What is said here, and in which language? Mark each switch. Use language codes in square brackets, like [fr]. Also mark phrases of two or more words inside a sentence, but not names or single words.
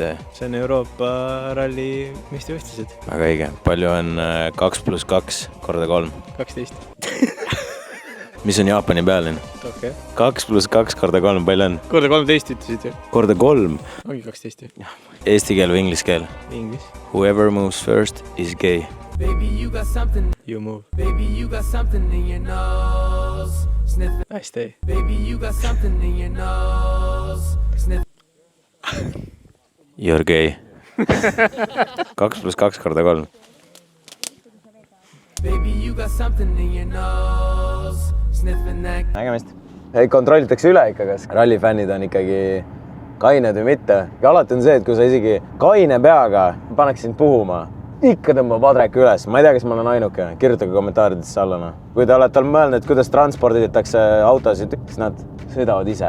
[et] See on Euroopa ralli meistrivõistlused. Väga õige. Palju on 2 + 2 korda 3? 12. Mis on Jaapani pealinn? Okay. 2 + 2 korda 3, palju on? Korda 13 ütlesid ju. Korda 3? Ongi 12 ju. Eesti keel või inglise keel? Inglis. [en] Whoever moves first is gay. Baby, you got something. You move. Baby, you got something in your nose. Sniff it. Hästi. Baby, you got something in your nose. Sniff. You're gay. 2 + 2 korda 3. Baby, you got something in your nose. Sniffing that. [et] Nägemist. Kontrollitakse üle ikka, kas rallifännid on ikkagi kained või mitte. Alati on see, et kui sa isegi kaine peaga paneks sind puhuma, ikka tõmbab Adrek üles. Ma ei tea, kas ma olen ainuke. Kirjutage kommentaaridesse alla. Kui te olete mõelnud, kuidas transporditakse autosid, siis nad sõidavad ise.